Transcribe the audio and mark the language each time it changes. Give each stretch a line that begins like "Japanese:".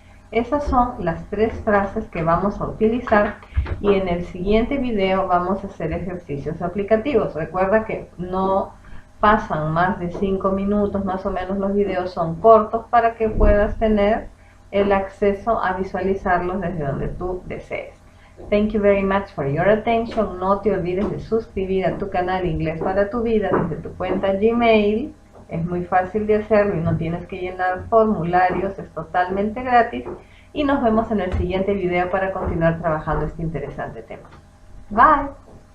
Spanish: Esas son las 3 frases que vamos a utilizar y en el siguiente video vamos a hacer ejercicios aplicativos. Recuerda que no pasan más de 5 minutos, más o menos los videos son cortos para que puedas tener el acceso a visualizarlos desde donde tú desees.
English: Thank you very much for your attention.
Spanish: No te olvides de suscribir a tu canal Inglés para tu vida desde tu cuenta Gmail. Es muy fácil de hacerlo y no tienes que llenar formularios, es totalmente gratis. Y nos vemos en el siguiente video para continuar trabajando este interesante tema. Bye.